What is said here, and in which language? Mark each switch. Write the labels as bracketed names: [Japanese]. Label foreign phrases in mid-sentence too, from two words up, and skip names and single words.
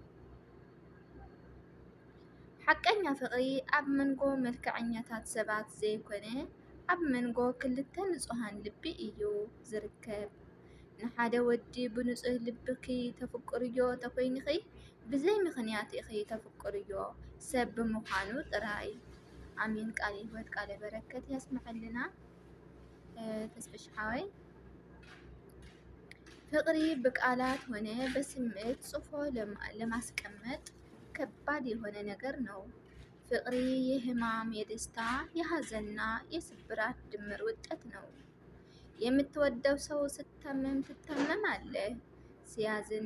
[Tigrinya] ሓቀኛ ፍቕሪ ኣብ መንጎ መልክዐኛታት ሰባት ዘይኮነ ኣብ መንጎ ክልተ ንጹሃን ልቢ እዩ ዝርከብ ንሓደ ወዲ ብንጹህ ልብኺ ተፍቅርዮ ተኮይንኺ ብዘይ ምኽንያት ኢኺ ተፍቅርዮ ሰብ ብምዃኑ ጥራይ ኣሚን ቃል ህይወት ቃለ በረከት ያስማዓልና ተስፍሽሓወይ [Amharic] ፍቅሪ በቃላት ሆነ በስሜት ጽፎ ለማስቀመጥ ከባድ የሆነ ነገር ነው። ፍቅሪ የህማም፣ የደስታ፣ የሀዘንና የስብራት ድምር ውጤት ነው። የምትወደው ሰው ስታመም ትታመማለህ፣ ሲያዝን